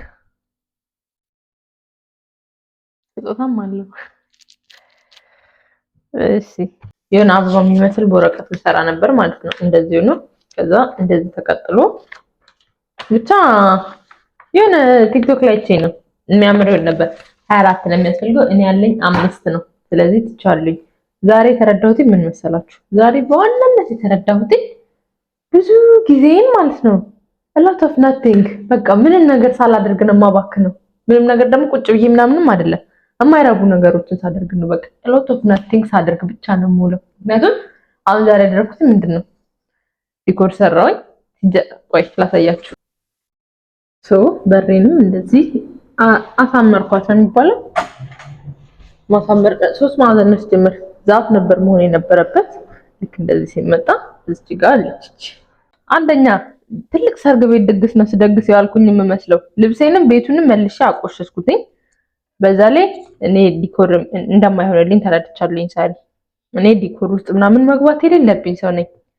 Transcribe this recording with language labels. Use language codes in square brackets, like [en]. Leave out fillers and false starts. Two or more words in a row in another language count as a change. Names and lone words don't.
[am] ስጦታም አለው። እሺ የሆነ አበባ የሚመስል በወረቀት ልሰራ ነበር ማለት ነው። እንደዚህ ነው። ከዛ እንደዚህ ተቀጥሎ ብቻ የሆነ ቲክቶክ ላይ ቼ ነው የሚያምር ነበር። 24 ነው የሚያስፈልገው፣ እኔ ያለኝ 5 ነው። ስለዚህ ትቻለኝ። ዛሬ የተረዳሁት ምን መሰላችሁ? ዛሬ በዋናነት የተረዳሁት ብዙ ጊዜን ማለት ነው [en] a lot of nothing [am] በቃ ምንም ነገር ሳላደርግ ነው የማባክነው። ምንም ነገር ደግሞ ቁጭ ብዬ ምናምንም አይደለም የማይረቡ ነገሮችን ሳደርግ ነው። በቃ [en] a lot of nothing [am] ሳደርግ ብቻ ነው የምውለው። ምክንያቱም አሁን ዛሬ ያደረኩት ምንድነው ዲኮር ሰራሁኝ። ቆይ ላሳያችሁ። በሬንም እንደዚህ አሳመርኳት ነው የሚባለው። ማሳመር 3 ማዕዘን ነው ጀምር ዛፍ ነበር መሆን የነበረበት። ልክ እንደዚህ ሲመጣ እዚህ ጋር አለች። አንደኛ ትልቅ ሰርግ ቤት ድግስ ነው ስደግስ ያልኩኝ የምመስለው። ልብሴንም ቤቱንም መልሼ አቆሸሽኩትኝ። በዛ ላይ እኔ ዲኮር እንደማይሆንልኝ ተረድቻለሁኝ። ሳሪ እኔ ዲኮር ውስጥ ምናምን መግባት የሌለብኝ ሰው ነኝ።